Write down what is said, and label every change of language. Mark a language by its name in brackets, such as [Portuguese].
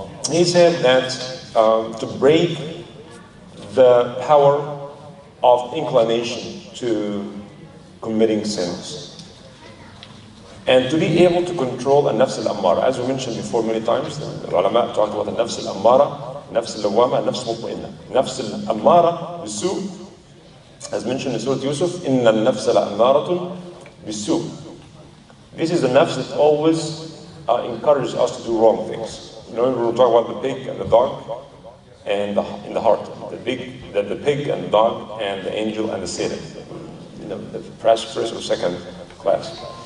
[English] He said that to break the power of inclination to committing sins, and to be able to control [Arabic] النفس الأمارة. [English] As we mentioned before many times, the ulama talked about [Arabic] النفس الأمارة, النفس اللوامة, النفس المطمئنة. النفس الأمارة بالسوء, [English] as mentioned in Surah Yusuf, [Arabic] إن النفس لأمارة بالسوء. [English] This is the nafs that always encourages us to do wrong things. You know, we were talking about the pig and the dog, and in the heart, the pig and the dog, and the angel and the Satan. You know, the first or second class.